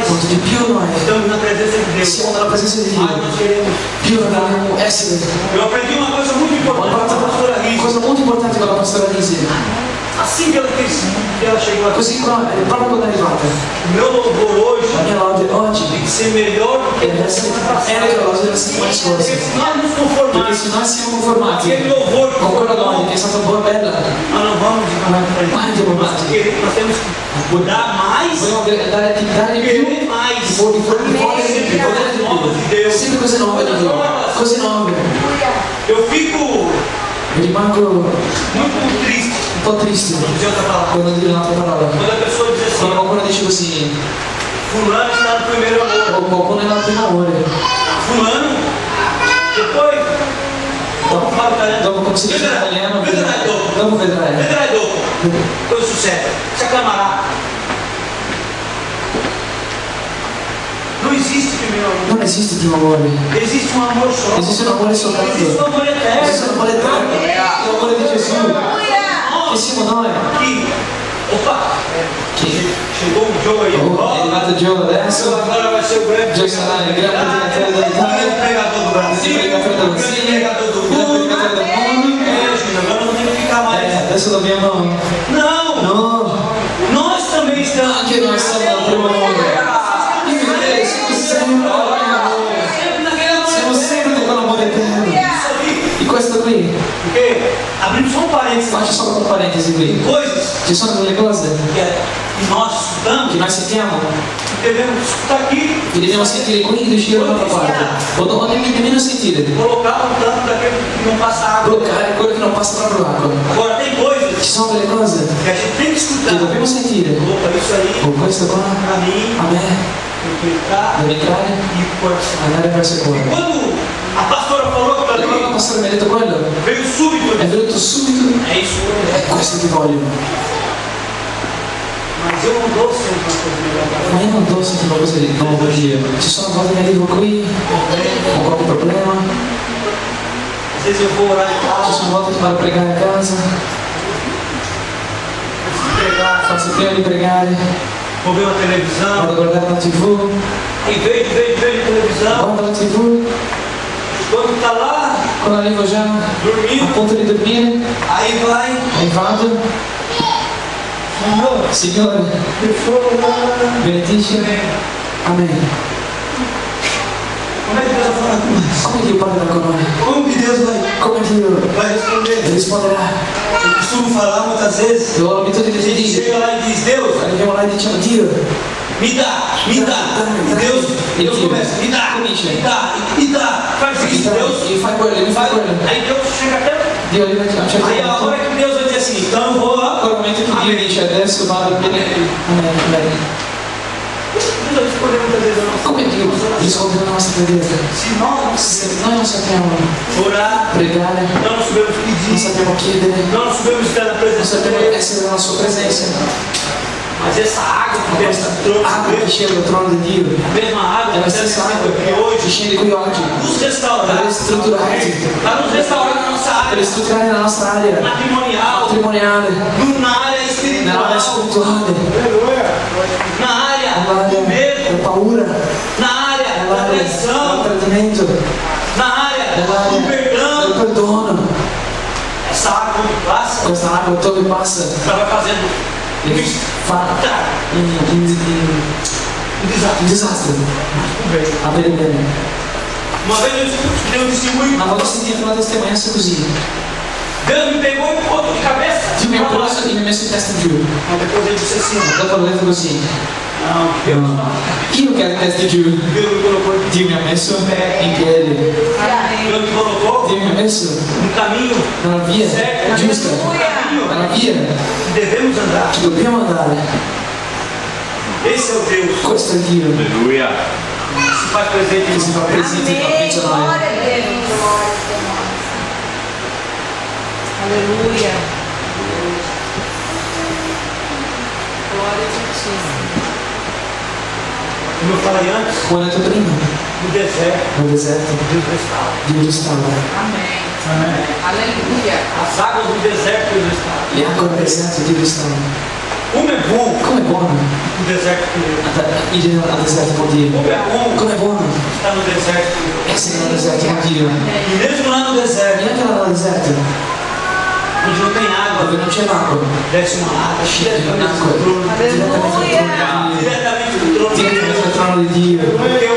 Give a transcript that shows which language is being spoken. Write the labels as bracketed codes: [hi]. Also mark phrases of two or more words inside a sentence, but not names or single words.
[it] quanto di più noi [pt] estamos na presença de Deus, [it] siamo nella presenza di [pt] mais [it] Dio, [pt] nós queremos. [it] più noi vogliamo essere. [pt] Eu aprendi uma coisa muito [it] Ho [pt] importante com a [it] imparato [pt] pastora [it] una [pt] Risa. [it] cosa molto importante con la pastora Lisi. [pt] Assim que ela chegou aqui, [it] Così proprio quando è arrivata, [pt] o meu louvor hoje [it] la mia lode oggi [pt] tem que ser melhor do que [it] deve essere meglio della lode della settimana [pt] Porque [it] scorsa. [pt] se nós nos [it] Perché [pt] conformarmos [it] se noi siamo conformati [pt] aquele louvor [it] con quella lode che è stata buona e bella, [pt] nós não vamos [it] mai andiamo avanti. [pt] nós temos que dar mais, [it] Vogliamo dare di più, [pt] querer mais. [it] di potere di Dio, sempre cose nuove di Dio, cose nuove. [pt] Eu fico [it] Mi rimango [pt] muito triste [it] un po' triste [pt] quando diz outra palavra. [it] quando dico un'altra parola. [pt] Quando a pessoa diz assim, [it] Quando qualcuno dice così, [pt] fulano está no primeiro amor. [it] o qualcuno è nel primo amore, [pt] Fulano, depois, dopo fala italiano. [it] dopo come si dice in italiano, Vedrai dopo. dopo vedrai. Vedrai dopo. Cosa succede? Si acclamará. [pt] Não existe primeiro amor. [it] Non esiste primo amore, [pt] Existe um amor só. [it] esiste un amore soltanto, [pt] Existe um amor eterno. [it] esiste un amore eterno, l'amore di Gesù, che siamo noi. [pt] Que, opa, [it] Che [pt] chegou um Joe aí. [it] oh, è arrivato Gio adesso, [pt] Agora vai ser o grande. [it] Gio sarà il grande predicatore [pt] O [it] dell'Italia, [pt] grande pregador do [it] il [pt] Brasil. [it] predicatore del [pt] O grande [it] Brasile, [pt] pregador do [it] il grande [pt] mundo. [it] predicatore del mondo. [pt] Júnior, agora não tem que ficar mais. [it] Adesso dobbiamo, [pt] Não! [it] no, [pt] Nós também estamos. [it] anche noi siamo al primo amore. Io e te siamo sempre al primo amore, [pt] Sempre naquele amor [it] siamo sempre di quell'amore eterno. [pt] Isso ali. [it] Di questo qui, [pt] Porque, abrindo só um parênteses, [it] faccio solo una parentesi qui, [pt] coisas [it] ci sono delle cose [pt] que nós estudamos, [it] che noi sentiamo, [pt] devemos escutar aqui, [it] che dobbiamo sentire qui ed uscire dall'altra parte, o non nemmeno sentire, [pt] colocar um tanto daquele que não passa água. [it] bloccare quello che non passa proprio l'acqua. [pt] Agora, tem coisas [it] Ci sono delle cose [pt] que a gente tem que [it] che [pt] escutar. [it] dobbiamo sentire. [pt] Opa, isso aí, [it] Con questo qua, [pt] pra mim, [it] a me [pt] tem que entrar [it] deve entrare, [pt] e ir pro coração. [it] andare verso il cuore. [pt] Quando a pastora falou aquilo [it] E quando il [pt] ali, [it] pastore mi ha detto quello, [pt] veio súbito. [it] è venuto subito, [pt] É isso, [it] è questo che voglio. [pt] mas eu não dou sempre uma coisa melhor. [it] Ma io non do sempre una cosa di nuovo per Dio. Ci sono volte che arrivo qui con qualche problema, [pt] Às vezes eu vou orar em [it] ci [pt] casa, [it] sono volte che vado a pregare a casa, [pt] pregar, [it] faccio prima di pregare, [pt] vou ver uma [it] vado [pt] televisão, [it] a guardare la TV, [pt] aí vejo televisão, [it] guardo la TV, [pt] quando está lá, [it] quando arrivo già a [pt] dormindo, [it] punto di dormire, [pt] aí vai, [it] e vado, Signore, benedici, amen. [pt] como é que Deus vai falar com nós? [it] Come Dio parlerà con noi? [pt] Como que Deus [it] Come Dio [pt] vai responder? [it] risponderà? [pt] Eu costumo falar muitas vezes, [it] Io ho l'abitudine [pt] a [it] di [pt] gente [it] dire, [pt] chega lá e diz, Deus, [it] arriviamo là e diciamo Dio, [pt] me dá, e Deus começa, me dá, faz isso, Deus, [it] mi fai quello, mi fai quello. [pt] aí Deus chega até, [it] Dio arriva a un certo [pt] aí a [it] punto, [pt] hora que Deus vai dizer assim, então eu vou lá, [it] quel momento che Dio dice adesso vado a bene, amen. [pt] Deus vai responder muitas vezes a nossa [it] Come Dio risponde alla nostra preghiera? [pt] Se nós [it] Se noi non sappiamo [pt] orar, [it] pregare, [pt] não sabemos [it] non [pt] pedir, [it] sappiamo chiedere, [pt] não sabemos estar na [it] non [pt] presença [it] sappiamo [pt] dele, [it] essere nella sua presenza, [pt] mas essa água que [it] ma [pt] desce [it] questa [pt] do trono [it] acqua che [pt] dele, [it] scende dal trono di Dio [pt] a mesma água [it] è la [pt] que está [it] stessa [pt] descendo [it] acqua [pt] aqui [it] che [pt] hoje, [it] scende qui oggi [pt] nos restaurar, [it] per ristrutturarti, [pt] para nos restaurar na nossa [it] per [pt] área [it] ristrutturare la nostra area [pt] matrimonial, [it] matrimoniale, [pt] na área [it] nella area [pt] espiritual, [it] spirituale, [pt] na área do [it] nell'area [pt] medo, [it] della paura, [pt] na área da [it] nell'area del [pt] traição, [it] tradimento, [pt] na área do [it] nell'area del [pt] perdão. [it] perdono. [pt] Essa água que passa, [it] Questa acqua dove passa [pt] ela vai fazendo [it] fa un disastro. A bene bene. [pt] Uma vez eu escutei um testemunho, [it] Una volta sentito una testimonianza così. [pt] Deus me pegou e botou de cabeça. [it] Dio mi ha preso e mi ha messo in testa giù. [pt] Mas depois ele disse assim, [it] Dopo l'ho detto così. [pt] não, Deus não. [it] Io che ho testa giù. [pt] Deus me colocou [it] Dio mi ha messo in piedi. [pt] Deus me colocou [it] Dio mi ha messo [pt] no caminho [it] nella via [pt] certo, [it] giusta. Nella via [pt] que devemos andar. [it] che dobbiamo andare. [pt] Esse é o Deus [it] Questo è Dio [pt] Aleluia. que se faz presente [it] che [pt] em [it] si [pt] nós. [it] fa presente in mezzo a noi. [pt] Glória a Deus. Aleluia. Glória a Ti. Como eu falei antes, [it] Come ho detto prima, [pt] no deserto, [it] nel deserto [pt] Deus restaura. [it] Dio restaura. [pt] Amém. Amém. Aleluia. As águas do deserto Deus restaura. [it] Le acque del deserto Dio restaura. [pt] Como é bom [it] Com'è buono [pt] o deserto com Deus. [it] ir al deserto con Dio. [pt] Como é bom [it] Com'è buono [pt] estar no deserto com Deus. [it] essere nel deserto con Dio. [pt] E mesmo lá no [it] E [pt] deserto, [it] anche là nel deserto, [pt] onde não tem água, [it] dove non c'è l'acqua, [pt] desce uma água [it] scende [pt] diretamente [it] un'acqua [pt] do trono. [it] direttamente dal trono di Dio. [pt] Diretamente do trono. [it] Direttamente dal trono trono di Dio.